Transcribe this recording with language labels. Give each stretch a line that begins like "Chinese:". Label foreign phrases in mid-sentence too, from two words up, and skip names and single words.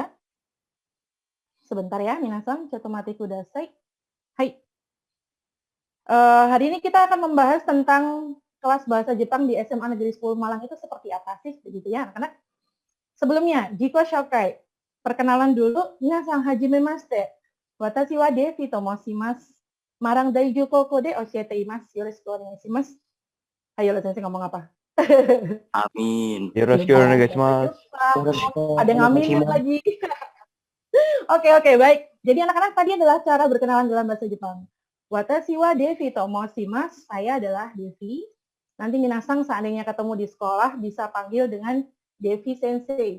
Indonesian: Sebentar ya, minasang.
Japanese: ちょっと待ってください.
Indonesian: Hai. Hari ini kita akan membahas tentang kelas bahasa Jepang di SMA Negeri 10 Malang itu seperti apa sih, begitu ya, anak-anak. Sebelumnya,
Japanese: 自己紹介.
Indonesian: Perkenalan dulu,
Japanese: みなさん、はじめまして. 私はデヴィと申します。マラン第十高校で教えています. よろしくお願いします.
Indonesian: Ayo, Sensei ngomong apa? Amin.
Japanese: よろしくお願いします.
Indonesian: Ada yang aminin lagi. Oke, baik. Jadi anak-anak tadi adalah cara berkenalan dalam bahasa Jepang.
Japanese: 私はデヴィと申します.
Indonesian: Saya adalah Devi. Nanti minasang seandainya ketemu di sekolah bisa panggil dengan Devi Sensei.